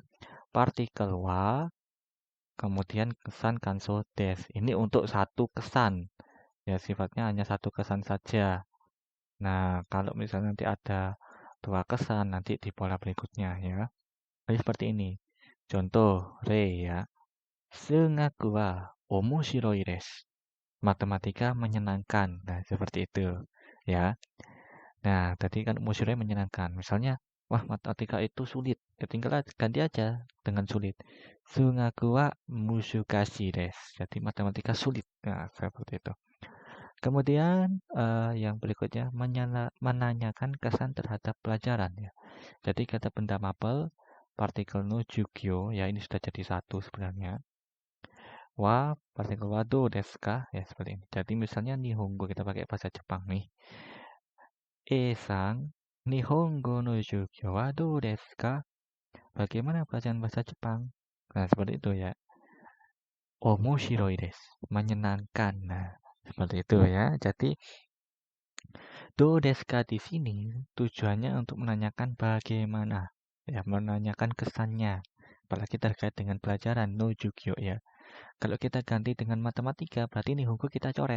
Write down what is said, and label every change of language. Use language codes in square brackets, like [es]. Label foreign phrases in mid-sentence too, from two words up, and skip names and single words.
[id] Partikel wa, kemudian kesan [ja] 感想 です. [id] Ini untuk satu kesan. Ya, sifatnya hanya satu kesan saja. Nah, kalau misalnya nanti ada dua kesan nanti di pola berikutnya ya. Jadi seperti ini. Contoh re ya. [ja] 数学 は 面白い です. [id] Matematika menyenangkan. Nah, seperti itu ya. Nah, tadi kan omoshiroi menyenangkan. Misalnya, wah matematika itu sulit. Ya tinggal ganti aja dengan sulit. [ja] 数学 は 難しい です. [id] Jadi matematika sulit. Nah, seperti itu. Kemudian yang berikutnya menanyakan kesan terhadap pelajaran ya. Jadi kata benda mapel partikel [ja] の 授業 [id] ya ini sudah jadi satu sebenarnya. Wa partikel wa [ja] どう です か [id] ya seperti ini. Jadi misalnya nihongo kita pakai bahasa Jepang nih. [ja] さん 日本語 の 授業 は どう です か? [id] Bagaimana pelajaran bahasa Jepang? Nah, seperti itu ya. [ja] 面白い です, [id] menyenangkan. Nah, seperti itu ya. Jadi [ja] どう です か [id] di sini tujuannya untuk menanyakan bagaimana, ya menanyakan kesannya, apalagi terkait dengan pelajaran [ja] の 授業 [id] ya. Kalau kita ganti dengan matematika, berarti nihongo kita coret.